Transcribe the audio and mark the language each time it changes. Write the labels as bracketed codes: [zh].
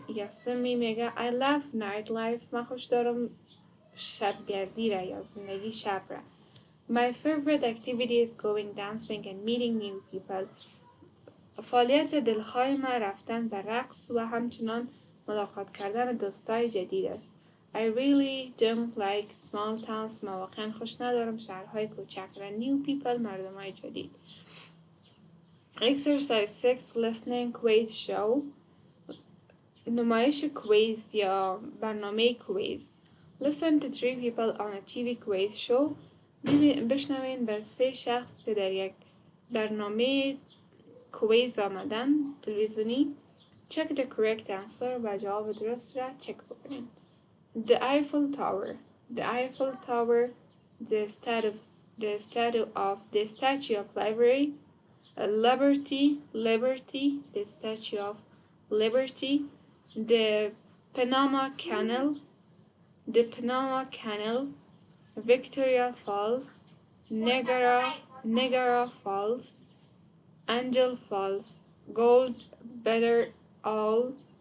[fa] سمی میگه [en] I love nightlife. [fa] من خوش دارم شبگردی را یا زندگی شب را. [en] My favorite activity is going dancing and meeting new people. [fa] فعالیت دلخواه من رفتن به رقص و همچنان ملاقات کردن دوستای جدید است. [en] I really don't like small towns. [fa] من واقعا خوش ندارم شهرهای کوچک را. [en] New people. [fa] مردمای جدید. [en] Exercise 6 Listening Quiz Show. [fa] نمایش کویز یا برنامه کویز. [en] Listen to three people on a TV quiz show. [fa] بشنوین در سه شخص که در یک برنامه کویز آمدن تلویزیونی. [en] Check the correct answer [fa] و جواب درست را چک بکنین. [en] The Eiffel Tower. The Eiffel Tower, the Statue of Liberty, the Statue of Liberty, the Panama Canal, Victoria Falls, Niagara Falls, Angel Falls, Gold Better All,